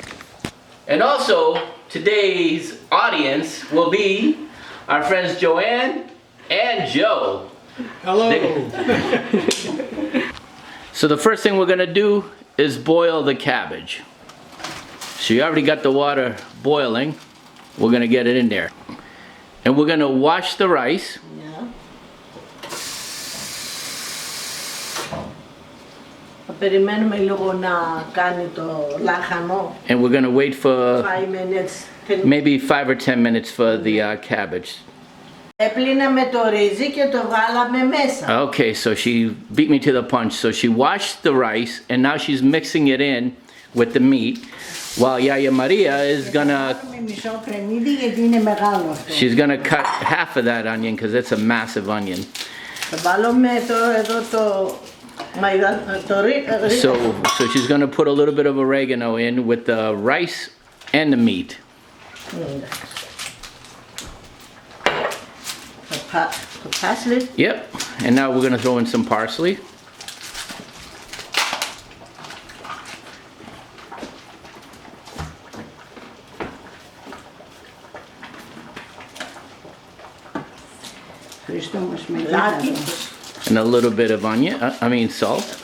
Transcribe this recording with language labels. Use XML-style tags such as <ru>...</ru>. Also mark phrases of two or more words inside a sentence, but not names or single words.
<en>And also, today's audience will be our friends Joanne and Joe. Hello. So the first thing we're going to do is boil the cabbage. So you already got the water boiling. We're going to get it in there. And we're going to wash the rice. Yeah.</en> <el>Περιμένουμε λίγο να κάνει το λάχανο.</el> <en>And we're going to wait for 5 minutes. maybe 5 or 10 minutes for the cabbage.</en> <el>Έπλυναμε το ρύζι και το βάλαμε μέσα.</el> <en>Okay, so she beat me to the punch. So she washed the rice and now she's mixing it in with the meat. While Yia-Yia Maria is gonna,</en> <el>Μισό κρεμμύδι γιατί είναι μεγάλο αυτό.</el> <en>she's gonna cut half of that onion because it's a massive onion.</en> <el>Θα βάλουμε εδώ το</el> <en>So she's gonna put a little bit of oregano in with the rice and the meat. The parsley. Yep, and now we're gonna throw in some parsley. And a little bit of onion, salt.</en>